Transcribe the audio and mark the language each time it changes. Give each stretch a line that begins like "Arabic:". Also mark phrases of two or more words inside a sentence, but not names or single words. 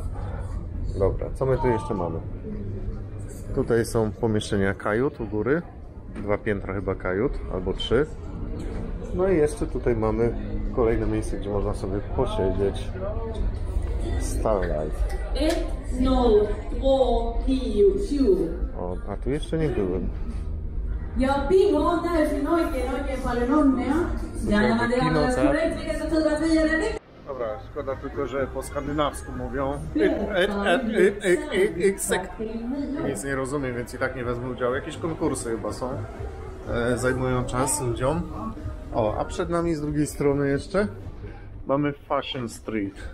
Polish: Dobra, co my tu jeszcze mamy? Tutaj są pomieszczenia kajut u góry. 2 piętra chyba kajut, albo 3. No i jeszcze tutaj mamy kolejne miejsce, gdzie można sobie posiedzieć. Starlight. O, a tu jeszcze nie byłem.
Finnish: Ja bingo on täysin oikein paljon onnea. Ja nämä
Polish: Dobra, szkoda tylko, że po skandynawsku mówią. Nic nie rozumiem, więc i tak nie wezmę udziału. Jakieś konkursy chyba są. Zajmują czas ludziom. O, a przed nami z drugiej strony jeszcze mamy Fashion Street.